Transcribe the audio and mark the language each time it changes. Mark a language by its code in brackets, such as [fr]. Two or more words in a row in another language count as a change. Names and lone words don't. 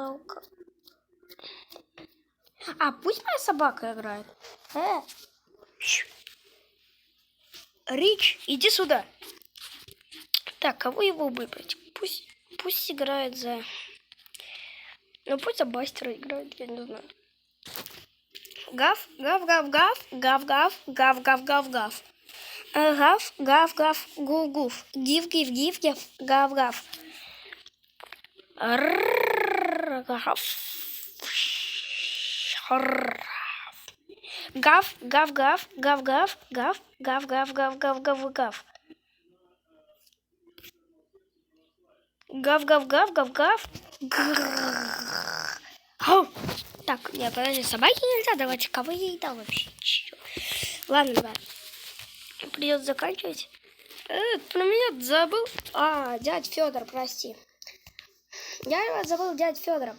[ru] А, пусть моя собака играет. Рич, иди сюда. Так, кого его выбрать? Пусть играет за... Ну, пусть за Бастера играет, я не знаю. Гав, гав, гав, гав, гав, гав, гав, гав, гав, гав. Гав, гав, гав, гуф, гуф. Гив, гив, гив, гив, гав, гав. Гав. Гав, гав, гав, гав, гав, гав, гав, гав, гав, гав, гав, гав. Гав, гав, гав, гав, гав. Так, нет, подожди, собаке нельзя давать. Кого я ей дал вообще? Чё? Ладно, давай. Придется заканчивать. Про меня забыл. Дядь Федор, прости. Я его забыл, дядь Федора.